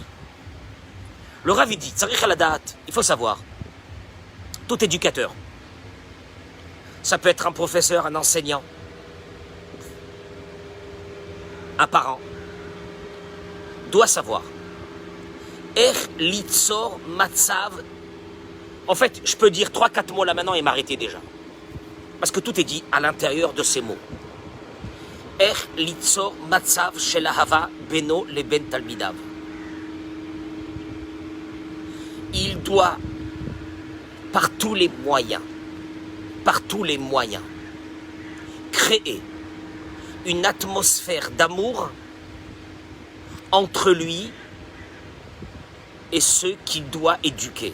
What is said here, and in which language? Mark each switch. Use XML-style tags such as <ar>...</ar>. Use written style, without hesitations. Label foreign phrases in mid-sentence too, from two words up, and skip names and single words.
<fr>Le Rav dit,</fr> <he>צריך לדעת,</he> <fr>il faut savoir, tout éducateur, ça peut être un professeur, un enseignant, un parent, doit savoir,</fr> <he>ליצור מצב.</he> <fr>En fait, je peux dire 3-4 mots là maintenant et m'arrêter déjà. Parce que tout est dit à l'intérieur de ces mots.</fr> <he>ליצור מצב של אהבה בינו לבין תלמידיו.</he> <fr>Il doit, par tous les moyens, créer une atmosphère d'amour entre lui et ceux qu'il doit éduquer.</fr>